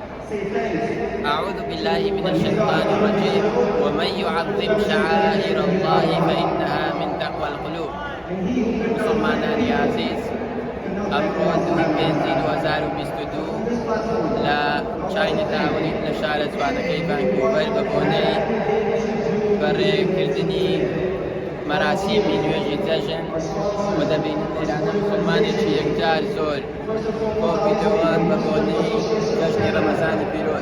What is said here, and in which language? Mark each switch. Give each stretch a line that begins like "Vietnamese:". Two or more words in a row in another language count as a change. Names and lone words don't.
Arabic: أعوذ بالله من الشيطان الرجيم ومن يعظم شعائر الله فإنها من تقوى القلوب.
Central Kurdish: مسلمانانی عزیز، ئەمڕۆ 2022 لە چاینە تاوەنیت لە شارە جوانەکەی ڤانکوڤەر بە بۆنەی بەڕێکردنی مەراسیمی نوێژی جەژن و دەبینن لێرانە مسلمانێکی یەکجار زۆر کۆبیتەوە بە بۆنەی جەژنی ڕەمەزانی پیرۆز.